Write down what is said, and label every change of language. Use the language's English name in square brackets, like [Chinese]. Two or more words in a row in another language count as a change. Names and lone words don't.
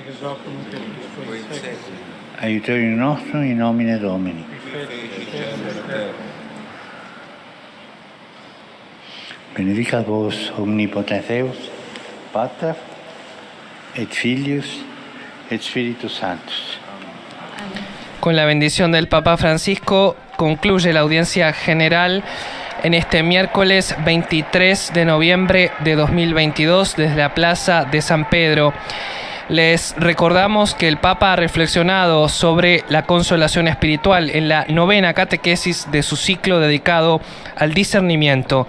[Latin] Aiutorium nostrum in nomine Domini. Benedicat vos omnipotens Deus, Pater, et Filius, et Spiritus Sanctus. [Spanish] Con la bendición del Papa Francisco concluye la audiencia general en este miércoles 23 de noviembre de 2022 desde la Plaza de San Pedro. Les recordamos que el Papa ha reflexionado sobre la consolación espiritual en la 9ª catequesis de su ciclo dedicado al discernimiento.